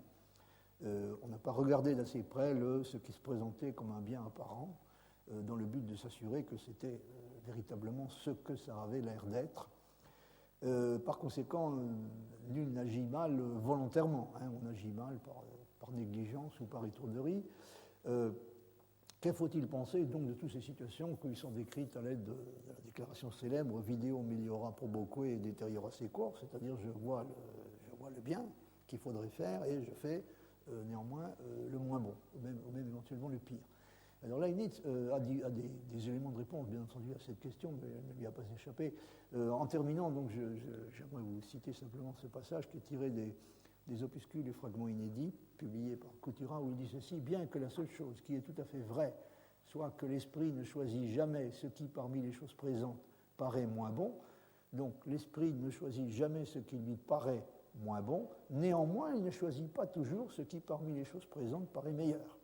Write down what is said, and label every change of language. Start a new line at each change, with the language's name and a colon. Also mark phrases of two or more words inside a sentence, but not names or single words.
French: On n'a pas regardé d'assez près ce qui se présentait comme un bien apparent, dans le but de s'assurer que c'était véritablement ce que ça avait l'air d'être. Par conséquent, nul n'agit mal volontairement. Hein, on agit mal par négligence ou par étourderie. Que faut-il penser donc de toutes ces situations qui sont décrites à l'aide de la déclaration célèbre
Latin: Video meliora proboque et deteriora sequor,
French: c'est-à-dire je vois le bien qu'il faudrait faire et je fais néanmoins le moins bon, ou même éventuellement le pire. Alors Leibniz a des éléments de réponse, bien entendu, à cette question, mais elle ne lui a pas échappé. En terminant, donc, j'aimerais vous citer simplement ce passage qui est tiré des opuscules et fragments inédits, publiés par Couturat, où il dit ceci: bien que la seule chose qui est tout à fait vraie soit que l'esprit ne choisit jamais ce qui, parmi les choses présentes, paraît moins bon, donc l'esprit ne choisit jamais ce qui lui paraît moins bon, néanmoins, il ne choisit pas toujours ce qui, parmi les choses présentes, paraît meilleur.